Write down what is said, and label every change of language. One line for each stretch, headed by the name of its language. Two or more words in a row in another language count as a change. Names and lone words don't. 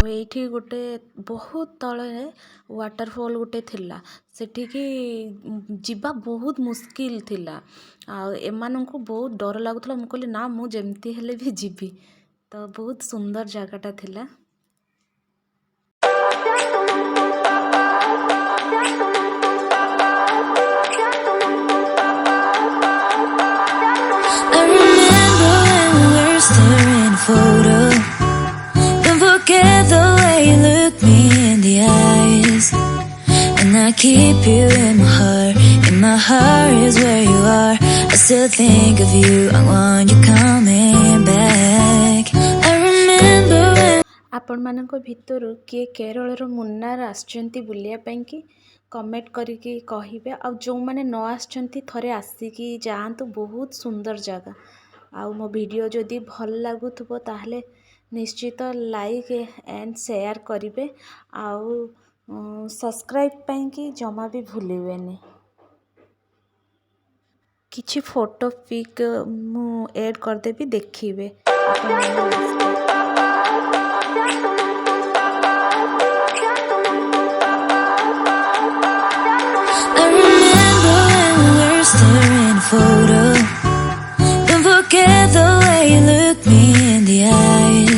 Odia: ସେଇଠି ଗୋଟେ ବହୁତ ତଳେ ୱାଟରଫଲ୍ ଗୋଟେ ଥିଲା, ସେଠିକି ଯିବା ବହୁତ ମୁସ୍କିଲ ଥିଲା। ଆଉ ଏମାନଙ୍କୁ ବହୁତ ଡର ଲାଗୁଥିଲା। ମୁଁ କହିଲି ନା, ମୁଁ ଯେମିତି ହେଲେ ବି ଯିବି। ତ ବହୁତ ସୁନ୍ଦର ଜାଗାଟା ଥିଲା।
English: I remember when we were staring a photo. Don't forget the way you look me in the eyes. And I keep you in my heart. In my heart is where you are. I still think of you. I want you coming back. I remember when
Odia: ଆପଣମାନଙ୍କ ଭିତରୁ କିଏ କେରଳର ମୁନ୍ନାର ଆସିଛନ୍ତି ବୁଲିବା ପାଇଁକି କମେଣ୍ଟ କରିକି କହିବେ। ଆଉ ଯେଉଁମାନେ ନ ଆସିଛନ୍ତି ଥରେ ଆସିକି ଯାଆନ୍ତୁ, ବହୁତ ସୁନ୍ଦର ଜାଗା। ଆଉ ମୋ ଭିଡ଼ିଓ ଯଦି ଭଲ ଲାଗୁଥିବ ତାହେଲେ ନିଶ୍ଚିତ
English: like and share
Odia: କରିବେ। ଆଉ ସବସ୍କ୍ରାଇବ୍ ପାଇଁକି ଜମା ବି ଭୁଲିବେନି। କିଛି
English: photo pic
Odia: ମୁଁ ଏଡ଼୍ କରିଦେବି, ଦେଖିବେ ଆପଣମାନେ ଲାଷ୍ଟରେ।
English: I remember when we were staring a photo. Don't forget the way you look me in the eyes.